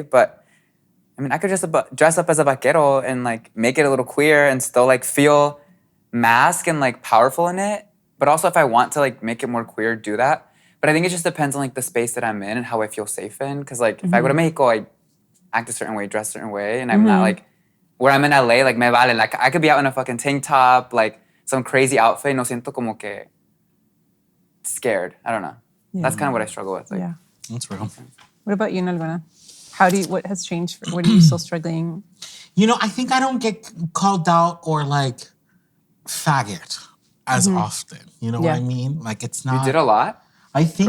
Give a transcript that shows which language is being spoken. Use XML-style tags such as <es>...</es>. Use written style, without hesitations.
<en>But I mean, I could just dress up as a vaquero and like make it a little queer and still like feel mask and like powerful in it. But also if I want to like make it more queer, do that. But I think it just depends on like the space that I'm in and how I feel safe in. Cause like if I go to Mexico, I act a certain way, dress a certain way. And I'm not like, where I'm in LA, like</en> <es>me vale.</es> <en>Like I could be out in a fucking tank top, like some crazy outfit.</en> <es>No siento como que</es> <en>scared. I don't know. That's kind of what I struggle with. Like, Yeah. That's real. What about you, Nalgona? What has changed? What are you still struggling? You know, I think I don't get called out or like faggot as often. You know what Yeah. I mean? Like it's you not. did a lot. I think</en>